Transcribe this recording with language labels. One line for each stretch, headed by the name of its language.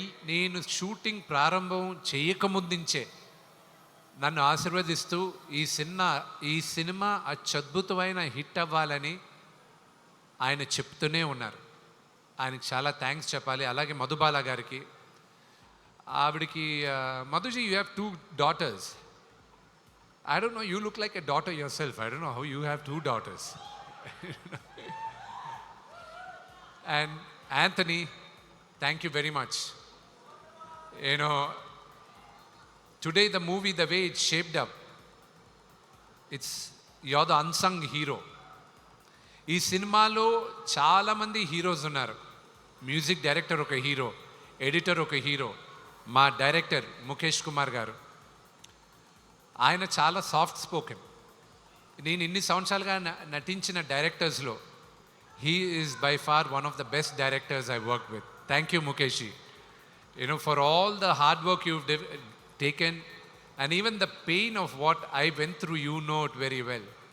Telugu: నేను షూటింగ్ ప్రారంభం చేయకముందుంచే నన్ను ఆశీర్వదిస్తూ ఈ సినిమా అత్యద్భుతమైన హిట్ అవ్వాలని ఆయన చెప్తూనే ఉన్నారు. ఆయనకి చాలా థ్యాంక్స్ చెప్పాలి. అలాగే మధుబాల గారికి, ఆవిడికి మధుజీ,
English: You have 2 daughters. I don't know, you look like a daughter yourself. I don't know how you have 2 daughters. And Anthony, thank you very much. You know, today the movie, the way it's shaped up, you're the unsung hero.
Telugu: ఈ సినిమాలో చాలామంది heroes ఉన్నారు. Music director ఒక hero, editor ఒక hero, మా director Mukesh Kumar గారు. ఆయన చాలా సాఫ్ట్ స్పోకెన్. నేను ఇన్ని సంవత్సరాలుగా నటించిన డైరెక్టర్స్లో
English: he is by far one of the best directors I worked with. Thank you, Mukeshi. You know, for all the hard work you've taken, and even the pain of what I went through, you know it very well.